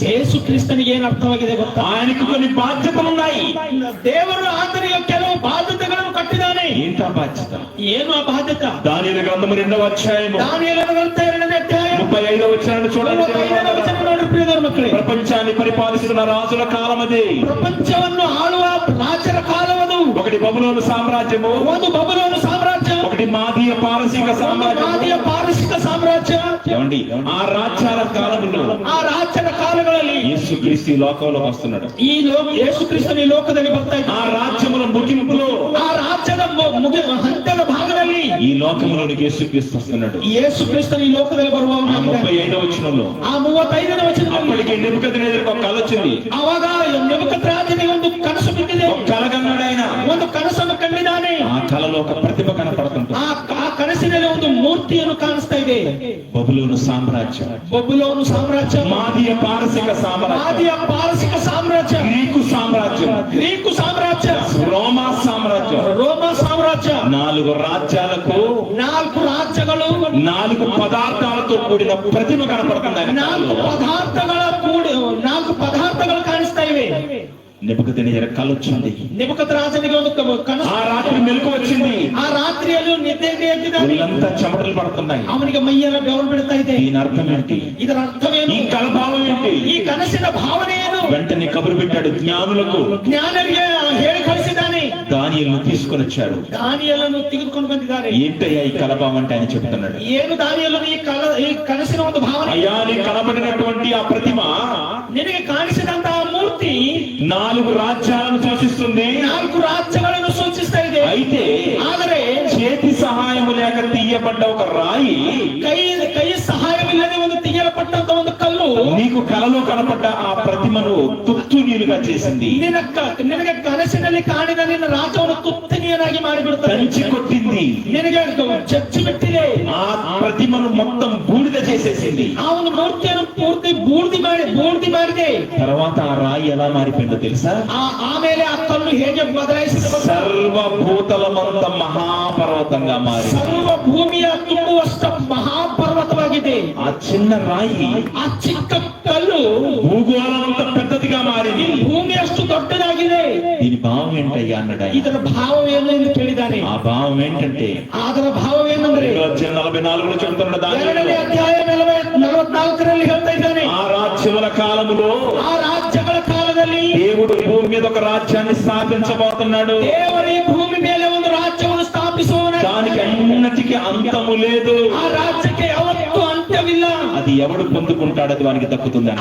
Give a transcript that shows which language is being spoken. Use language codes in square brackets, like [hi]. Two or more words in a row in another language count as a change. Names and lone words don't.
[kn] ಯೇಸು ಕ್ರಿಸ್ತನಿಗೆ ಏನು ಅರ್ಥವಾಗಿದೆ ಗೊತ್ತಾ? [te] ఆయనకు కొన్ని బాధ్యతలు ఉన్నాయి. [kn] ದೇವರು ಆತನಿಗೆ ಕೆಲವು ಬಾಧ್ಯತೆಗಳನ್ನು ಕಟ್ಟಿದ್ದಾನೆ. [te] ఏంటా బాధ్యత? [kn] ಏನು ಆ ಬಾಧ್ಯತೆ? [te] దానియేలు గ్రంథము 2వ అధ్యాయము దానియేలు గ్రంథ 2ನೇ అధ్యాయ 35వ వచనాన్ని చూడండి. 35వ వచనం [kn] ನೋಡಿ ಪ್ರಿಯರ ಮಕ್ಕಳೇ. [te] ప్రపంచాన్ని పరిపాలిస్తున్న రాజుల కాలం అది. [kn] ಪ್ರಪಂಚವನ್ನು ಆಳುವ ರಾಜರ ಕಾಲವದು. [te] ఒకటి బబులోను సామ్రాజ్యము, [kn] ಒಂದು ಬಬುಲೋನು ಸಾಮ್ರಾಜ್ಯ, [te] ఒకటి మాదీయ పారసీక సామ్రాజ్యం. [kn] ಮಾದಿಯ ಪಾರಸಿಕ ಸಾಮ್ರಾಜ್ಯ. [te] ఏమండి, ఆ రాజ్యాల కాలంలో [kn] ಆ ರಾಜ್ಯದ ಕಾಲಗಳಲ್ಲಿ [te] యేసు క్రీస్తు ఈ లోకంలోకి వస్తున్నాడు. [kn] ಯೇಸು ಕ್ರಿಸ್ತನ ಈ ಲೋಕದಲ್ಲಿ ಬರ್ತಾ [te] ఆ [kn] ಇದ್ದಾನೆ. [te] రాజ్యముల ముగింపులో, [kn] ಆ ರಾಜ್ಯದ ಹಂತದ ಭಾಗದಲ್ಲಿ [te] ఈ లోకంలోనికి యేసు క్రీస్తు వస్తున్నాడు. [kn] ಯೇಸು ಕ್ರಿಸ್ತನ ಈ ಲೋಕದಲ್ಲಿ ಬರುವವನು. [te] 35వ వచనంలో [kn] ಆ 35ನೇ ವಚನದಲ್ಲಿ [te] అప్పటికి నెబుకద్నెజరుకు ఒక కల వచ్చింది. [kn] ಅವಾಗ ನೆಬೂಕದ್ನೆಚ್ಚರನಿಗೆ ಒಂದು ಕನಸು ಬಿದ್ದಿದೆ. [te] ఒక కల కన్నాడు ఆయన. [kn] ಒಂದು ಕನಸನ್ನು ಕಂಡಿದ್ದಾನೆ. [te] ఆ కలలో ఒక ప్రతిభ కనపడుతుంది. [kn] ಆ ಕನಸಿನಲ್ಲಿ ಒಂದು ಮೂರ್ತಿಯನ್ನು ಕಾಣಿಸ್ತಾ ಇದೆ. [te] బబులోను సామ్రాజ్యం, [kn] ಬಬುಲೋನು ಸಾಮ್ರಾಜ್ಯ, [te] మాదీయ పారసీక సామ్రాజ్యం, [kn] ಮಾದಿಯ ಪಾರಸಿಕ ಸಾಮ್ರಾಜ್ಯ, [te] గ్రీకు సామ్రాజ్యం, [kn] ಗ್ರೀಕು ಸಾಮ್ರಾಜ್ಯ, [te] రోమా సామ్రాజ్యం. [kn] ರೋಮ ಸಾಮ್ರಾಜ್ಯ. [te] 4 రాజ్యాలకు [kn] 4 ರಾಜ್ಯಗಳು, [te] 4 పదార్థాలతో కూడిన ప్రతిమ కనపడుతుంది ఆయన. [kn] 4 ಪದಾರ್ಥಗಳು ಕಾಣಿಸ್ತಾ ಇವೆ. [te] నెబుకద్నెజరు కల వచ్చింది. [kn] ನೆಬೂಕದ್ನೆಚ್ಚರನಿಗೆ ಒಂದು ಕನಸು. [te] ఆ రాత్రి మెలకు వచ్చింది. [kn] ಆ ರಾತ್ರಿಯಲ್ಲಿ ನಿದ್ದೆಗೆ ಎದ್ದಿದ್ದಾನೆ. [te] ఒళ్ళంతా చెమటలు పడుతున్నాయి. [kn] ಅವನಿಗೆ ಮೈಯೆಲ್ಲ ಬೆವರು ಬಿಡ್ತಾ ಇದೆ. [te] దీని అర్థం ఏంటి? [kn] ಇದರ ಅರ್ಥವೇನು? [te] ఈ కల భావం ఏంటి? [kn] ಈ ಕನಸಿನ ಭಾವನೆ ಏನು? [te] వెంటనే కబురు పెట్టాడు జ్ఞానులకు. [kn] ಜ್ಞಾನರಿಗೆ ಹೇಳಿ ಕಳಿಸಿದ್ದಾನೆ. [te] దానియేలును తీసుకొని వచ్చాడు. [kn] ದಾನಿಯೇಲನ್ನು ತೆಗೆದುಕೊಂಡು ಬಂದಿದ್ದಾರೆ. [te] ఏంటయ్యా ఈ కల భావం అంటే ఆయన చెప్తున్నాడు. [kn] ಏನು ದಾನಿಯೇಲನು ಈ ಕನಸಿನ ಒಂದು ಭಾವನೆ? [te] అయ్యా నీ కనబడినటువంటి ఆ ప్రతిమ [kn] ನಿನಗೆ ಕಾಣಿಸಿದಂತಹ ಮೂರ್ತಿ [te] 4 రాజ్యాలను సూచిస్తుంది. [kn] 4 ರಾಜ್ಯಗಳನ್ನು ಸೂಚಿಸ್ತಾ ಇದೆ. [te] అయితే [kn] ಆದರೆ [te] చేతి సహాయము లేక తీయబడ్డ ఒక రాయి [kn] ಕೈ ಸಹಾಯವಿಲ್ಲದೆ ಒಂದು ತೆಗೆಯಲ್ಪಟ್ಟಂತ ಒಂದು ಕಲ್ಲು [te] నీకు కలలో కనపడ్డ ఆ ప్రతిమను తుత్తునీలుగా చేసింది. [kn] ನಿನಗೆ ಕನಸಿನಲ್ಲಿ ಕಾಣಿದ ನಿನ್ನ ರಾಜ್ಯವನ್ನು ತುತ್ತನೀಯನಾಗಿ ಮಾಡಿಬಿಡುತ್ತದೆ. [te] తంచి కొట్టింది. [kn] ನಿನಗೆ ಚಚ್ಚಿ ಬಿಟ್ಟಿದೆ. [te] ఆ ప్రతిమను మొత్తం బూడిద చేసేసింది. [kn] ಆ ಒಂದು ಮೂರ್ತಿಯನ್ನು ಪೂರ್ತಿ ಬೂರ್ದಿ ಮಾಡಿದೆ. [te] తర్వాత ఆ రాయి ఎలా మారిపోయిందో తెలుసా? [kn] ಆಮೇಲೆ ಆ ಕಲ್ಲು ಹೇಗೆ ಬದಲಾಯಿಸಿದ? [te] సర్వభూతలమంత మహాపర్వతంగా మారి [kn] ಸರ್ವ ಭೂಮಿಯ ತುಂಬುವಷ್ಟ ಮಹಾಪರ್ವತವಾಗಿ [te] చిన్న రాయి [kn] ಆ ಚಿಕ್ಕ ಕಲ್ಲು [te] భూగోళం అంత పెద్దదిగా మారింది. [kn] ಭೂಮಿ ಅಷ್ಟು ದೊಡ್ಡದಾಗಿದೆ. [te] దీని భావం ఏంటయ్యా అన్నాడు ఆయన. [kn] ಇದರ ಭಾವವೇನು ಎಂದು ಕೇಳಿದಾನೆ. [te] ఆ భావం ఏంటంటే [kn] ಅದರ ಭಾವವೇನೆಂದರೆ [te] 44లో చెబుతున్నాడు. [kn] ಎರಡನೇ ಅಧ್ಯಾಯ 44ರಲ್ಲಿ ಹೇಳ್ತಾ ಇದ್ದಾನೆ. [te] ఆ రాజ్యముల కాలములో [kn] ಆ ರಾಜ್ಯಗಳ ಕಾಲದಲ್ಲಿ [te] దేవుడు భూమి మీద ఒక రాజ్యాన్ని స్థాపించబోతున్నాడు. [kn] ದೇವರು ಈ ಭೂಮಿ ಮೇಲೆ ಒಂದು ರಾಜ್ಯವನ್ನು ಸ್ಥಾಪಿಸುವನು. [te] దానికి అన్నిటికీ అంతము లేదు. [kn] ಆ ರಾಜ್ಯಕ್ಕೆ ಯಾವತ್ತೂ ಅಂತ್ಯವಿಲ್ಲ. [te] అది ఎవడు పొందుకుంటాడు అది వానికి దక్కుతుందని.